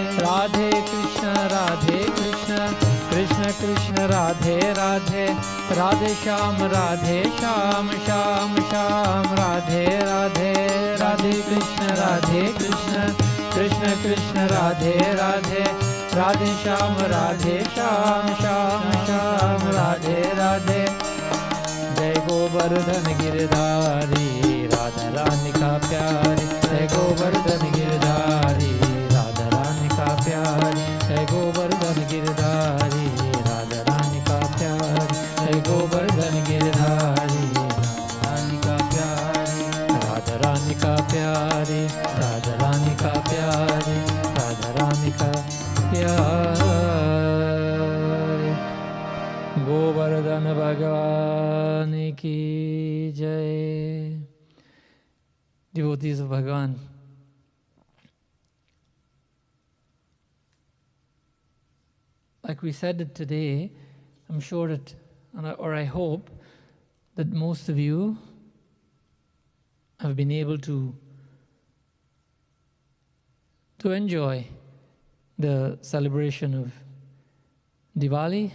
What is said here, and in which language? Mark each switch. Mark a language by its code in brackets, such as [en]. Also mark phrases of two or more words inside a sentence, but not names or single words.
[hi] राधे कृष्ण कृष्ण कृष्ण राधे राधे, राधे श्याम श्याम श्याम राधे राधे। राधे कृष्ण कृष्ण कृष्ण राधे राधे, राधे श्याम श्याम राधे राधे। जय गोवर्धन गिरधारी राधा रानी का प्यारी, जय गोवर्धन गिरधारी राधा रानी का प्यारी, जय गोवर्धन गिरधारी राधा रानी का प्यारी, जय गोवर्धन गिरधारी रानी का प्यारी। राधा रानी का प्यारी, राधा रानी का प्यारी, राधा रानी का प्यारी। गोवर्धन भगवान की जय। [en] Devotees of Bhagavan, like we said it today, I'm sure that, or I hope, that most of you have been able to enjoy the celebration of Diwali.